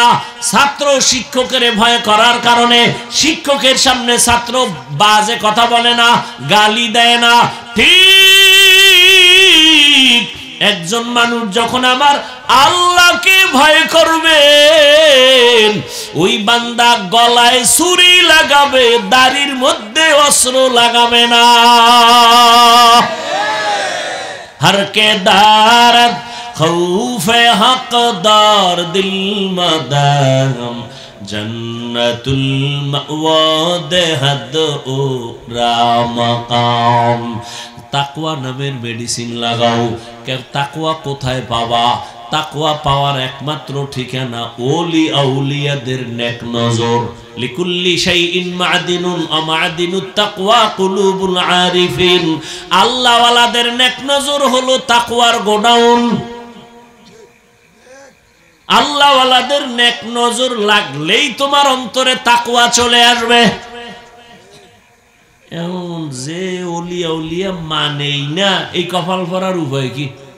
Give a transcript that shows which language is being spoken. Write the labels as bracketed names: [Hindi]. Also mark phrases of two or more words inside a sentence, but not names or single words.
[Bangla] ছাত্র শিক্ষকের ভয় করার কারণে শিক্ষকের সামনে ছাত্র বাজে কথা বলে না, গালি দেয় না। ঠিক একজন মানুষ যখন আমার আল্লাহকে ভয় করবে, ওই বান্দা গলায় ছুরি লাগাবে, দাড়ির মধ্যে অস্ত্র লাগাবে না। [Persian] هر که دارد خوف حق در دل مدام جنة المأوی دهد او را مقام. [Bangla] তাকওয়া নামের মেডিসিন লাগাও। তাকওয়া কোথায় পাবা? তাকওয়া পাওয়ার একমাত্র ঠিকানা ওলি আউলিয়াদের নেক নজর। [Arabic] لكل شيء معدن ومعدن التقوى قلوب العارفين. [Bangla] আল্লাহ ওয়ালাদের নেক নজর হলো তাকওয়ার গোডাউন। আল্লাহ ওয়ালাদের নেক নজর লাগলেই তোমার অন্তরে তাকওয়া চলে আসবে। এমন যে ওলিয়া উলিয়া মানেই না, এই কপাল পরার উপায় কি?